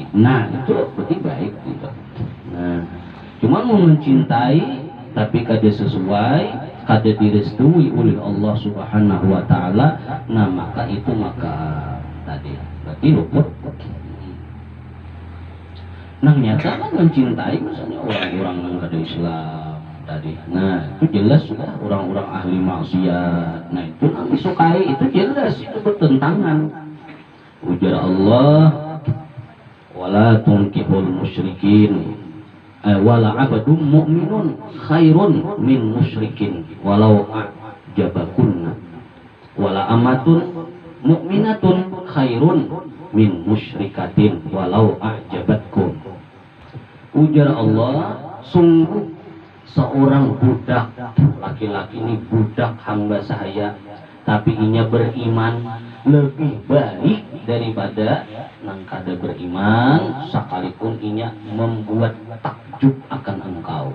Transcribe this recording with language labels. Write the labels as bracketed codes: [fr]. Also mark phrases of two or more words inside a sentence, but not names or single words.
[bjn] Nah itu berarti baik gitu. Nah cuma mau mencintai tapi kada sesuai, kada direstui oleh Allah [ar] سبحانه وتعالى, [bjn] nah maka itu tadi berarti luput. Nah nyata kan mencintai misalnya orang-orang yang kada Islam tadi. Nah itu jelas sudah orang-orang ahli maksiat. Nah itu yang disukai itu jelas itu bertentangan. [ar] Ujar Allah, ولا تنكحوا المشركين ولا عبد مؤمن خير من مشركين ولو أعجبكن ولا أمة مؤمنة خير من مشركة ولو أعجبتكم. [bjn] Ujar Allah, sungguh seorang budak laki-laki ini budak hamba saya tapi inya beriman lebih baik daripada nang kada beriman sekalipun inya membuat takjub akan engkau.